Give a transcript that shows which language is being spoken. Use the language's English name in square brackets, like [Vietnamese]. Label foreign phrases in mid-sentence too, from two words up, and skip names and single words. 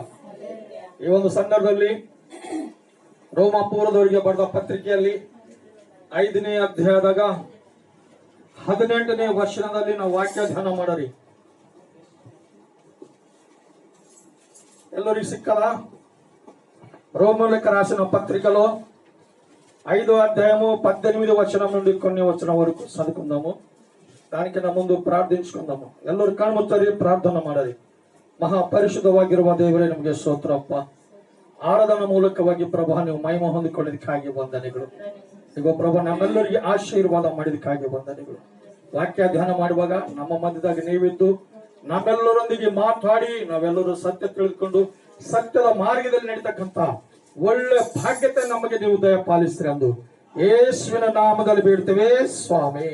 [Kannada] ಈ ಒಂದು ಸಂದರ್ಭದಲ್ಲಿ ರೋಮಾಪುರದವರಿಗೆ ಬರೆದ ಪತ್ರಿಕೆಯಲ್ಲಿ 5ನೇ ಅಧ್ಯಾಯದಾಗ 18ನೇ ವಚನದಲ್ಲಿ ನಾವು ವಾಕ್ಯ ಧ್ಯಾನ ಮಾಡರಿ. ಎಲ್ಲರಿಗೆ ಸಿಕ್ಕದ? [Telugu] రోమలకు రాసిన పత్రికలో 5వ అధ్యాయము 18వ వచనం నుండి కొన్ని వచనం వరకు చదువుకుందాము. దానికన్నా ముందు [Kannada] ಪ್ರಾರ್ಥಿಸಿಕೊಂಡಾము. ಎಲ್ಲರೂ ಕಣ್ಮುಚ್ಚರಿ, ಪ್ರಾರ್ಥನೆ ಮಾಡರಿ. ಮಹಾಪರಿಶುದ್ಧವಾಗಿರುವ ದೇವರೇ, ನಮಗೆ ಸ್ತೋತ್ರಪ್ಪ. ಆರಾಧನಾ ಮೂಲಕವಾಗಿ ಪ್ರಭಾ ನೀವು ಮಹಿಮೆ ಹೊಂದಿಕೊಳ್ಳೋದಕ್ಕಾಗಿ ವಂದನೆಗಳು. ಈಗ ಪ್ರಭಾ ನಮ್ಮೆಲ್ಲರಿಗೆ ಆಶೀರ್ವಾದ ಮಾಡಿದಕ್ಕಾಗಿ ವಂದನೆಗಳು. ವಾಕ್ಯ ಧ್ಯಾನ ಮಾಡುವಾಗ ನಮ್ಮ ಮಧ್ಯದಾಗ ನೀವಿದ್ದು ನಮ್ಮೆಲ್ಲರೊಂದಿಗೆ ಮಾತಾಡಿ ನಾವೆಲ್ಲರೂ ಸತ್ಯ ತಿಳಿದುಕೊಂಡು ಸತ್ಯದ ಮಾರ್ಗದಲ್ಲಿ ನಡೀತಕ್ಕಂತ ಒಳ್ಳೆ ಭಾಗ್ಯತೆ ನಮಗೆ ನೀವು ದಯ ಪಾಲಿಸ್ತೀರಿ ಎಂದು ಯೇಸುವಿನ ನಾಮದಲ್ಲಿ ಬೇಡ್ತೇವೆ ಸ್ವಾಮಿ.